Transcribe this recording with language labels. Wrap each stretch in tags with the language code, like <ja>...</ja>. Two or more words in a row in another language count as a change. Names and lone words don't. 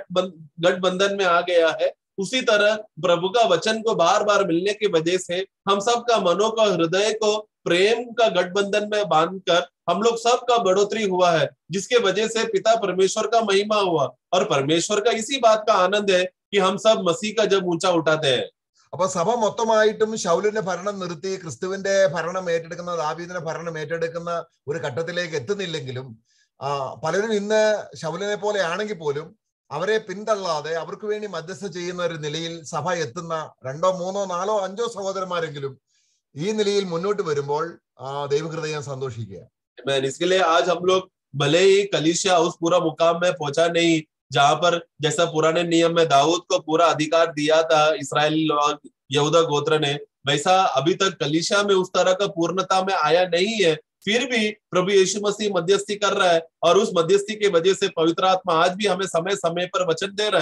<hi>गठबंधन में आ गया है, उसी तरह प्रभु का वचन को बार बार मिलने की वजह से हम सब का मनों का, हृदय को प्रेम का गठबंधन में बांधकर हम लोग सब का बढ़ोतरी हुआ है, जिसके वजह से पिता परमेश्वर का महिमा हुआ. और परमेश्वर का इसी बात का आनंद है कि हम सब मसीह का जब ऊंचा उठाते हैं.</hi> <ml>അപ്പൊ സഭ മൊത്തമായിട്ടും ശൗലിന്റെ ഭരണം നിർത്തി ക്രിസ്തുവിന്റെ ഭരണം ഏറ്റെടുക്കുന്ന, ദാവീദിന്റെ ഭരണം ഏറ്റെടുക്കുന്ന ഒരു ഘട്ടത്തിലേക്ക് എത്തുന്നില്ലെങ്കിലും പലരും ഇന്ന് ശൗലിനെ പോലെ ആണെങ്കിൽ പോലും അവരെ പിന്തള്ളാതെ അവർക്ക് വേണ്ടി മധ്യസ്ഥ ചെയ്യുന്ന ഒരു നിലയിൽ സഭ എത്തുന്ന 2, 3, 4, 5 സഹോദരന്മാരെങ്കിലും ഈ നിലയിൽ മുന്നോട്ട് വരുമ്പോൾ ദൈവഹൃദയം സന്തോഷിക്കുക.</ml> <hi>इसके लिए आज हम लोग भले ही कलीसिया उस पूरा मुकाम में पहुंचा नहीं जहां पर जैसा पुराने नियम में दाऊद को पूरा अधिकार दिया था इस्राएल और यहूदा गोत्र ने, वैसा अभी तक कलीसिया में उस तरह का पूर्णता में आया नहीं है. फिर भी प्रभु यीशु मसीह मध्यस्थी कर रहा है और उस मध्यस्थी की वजह से पवित्र आत्मा आज भी हमें समय समय पर वचन दे रहा है.</hi>